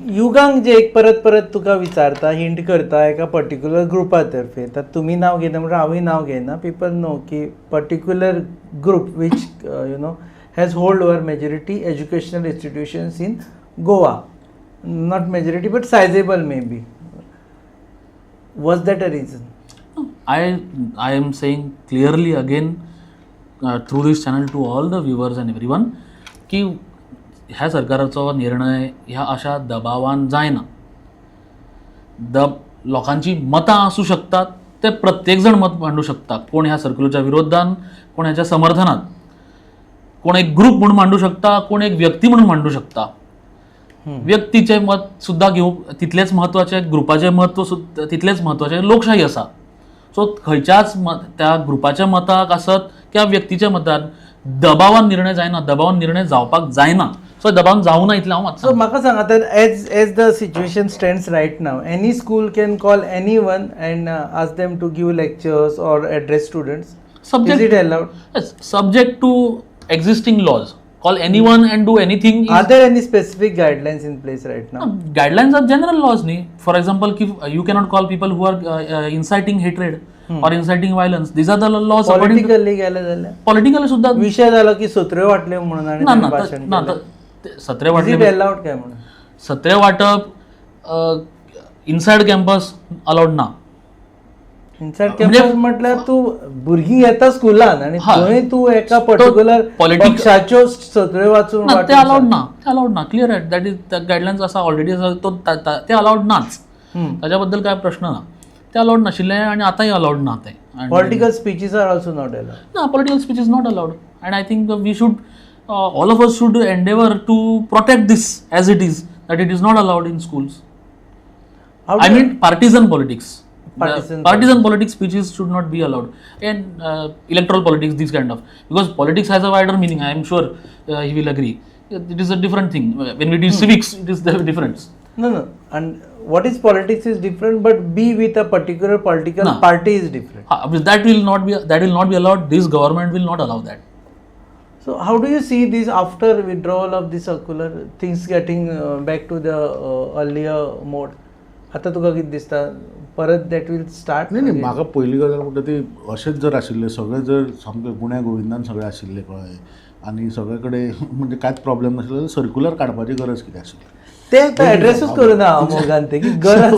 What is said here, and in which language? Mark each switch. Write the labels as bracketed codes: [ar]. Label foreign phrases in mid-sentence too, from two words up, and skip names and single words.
[kok] चुकांक जे एक परत परत तुका विचारता हिंट करता एका पर्टिक्युलर ग्रुपा तर्फे तर तुमी नाव घेता म्हणजे हांवूय नाव घेना [en] people know the particular group which you know has hold over majority educational institutions in Goa not majority but sizeable may be was that a reason I am saying clearly again through this channel to all the viewers and everyone [kok] की ह्या सरकाराचो निर्णय ह्या अशा दबावान जायना. लोकांची मतां आसूं शकतात ते प्रत्येक जण मत मांडू शकता. कोण ह्या सर्क्युलरच्या विरोधान, कोण ह्याच्या समर्थनात, कोण एक ग्रुप म्हणून मांडू शकता, कोण एक व्यक्ती म्हणून मांडू शकता. व्यक्तीचे मत सुद्धा घेऊ तितलेच महत्वाचे, ग्रुपाचे मत तितलेच महत्वाचे. लोकशाही आसा सो खंयच्याच त्या ग्रुपाच्या मताक आसत किंवा व्यक्तीच्या मतान दबावान निर्णय जायना, दबावान निर्णय जावपाक जायना. सो दबावान जावं ना इतलें हांव मात सो म्हाका सांग आतां [en] as the situation stands right now any school can call anyone and ask them to give lectures or address students. is it allowed? Yes, subject to existing laws. Call anyone and do anything. Are there any specific guidelines in place right now? Guidelines are general laws. For example, you cannot call people who are inciting hatred or inciting violence. These are the laws. [kok] पॉलिटिकली गेले जाल्यार Politically सुद्धा विषय झाला की सत्रे वाटले म्हणून आणि ना त्यांनी ना भाषण ना केलं. सत्रे [en] Is it [kok] वाटले allowed काय म्हणून? सत्रे वाटप [en] inside campus [kok] अलाउड ना. [en] inside campus [kok] म्हटल्यार तू भुरगीं येता स्कुलान आणि हा. थंय तू एका पर्टिक्युलर political- पक्षाच्यो सत्रे वाचून ना, ते वाटून अलाउड ना, ते अलाउड ना. क्लिअर आहे. [en] that is guidelines [kok] असा ऑलरेडी आसा तो ते अलाउड नाच. त्याच्याबद्दल काय प्रश्न ना. ते अलाउड नाशिल्ले आणि आतांय अलाउड ना ते. [en] political speeches are also not allowed. ना, political speech is not allowed. And I think we should, all of us should endeavor to protect this as it is, that it is not allowed in schools. I mean partisan politics. Partisan politics speeches should not be allowed. And electoral politics, these kind of. Because politics has a wider meaning, I am sure he will agree. It is a different thing. When we do civics, it is the difference. No. And what is politics is different, but be with a particular political No. party is different. That will not be allowed. This government will not allow that. So how do you see this after withdrawal of the circular, things getting back to the earlier mode? [kok] आता तुका कितें दिसता परत [en] that will start? [kok] नाही म्हाका पयली गजाल म्हणटा ती अशेंच जर आशिल्ले सगळे जर सामके गुण्या गोविंदान सगळे आशिल्ले कळ्ळें आनी सगळे कडेन म्हणजे कांयच प्रॉब्लेम नाशिल्लो जाल्यार सर्क्युलर काडपाची गरज कितें आशिल्ली? ते एड्रेसूच करूना हांव मोगान ते की गरज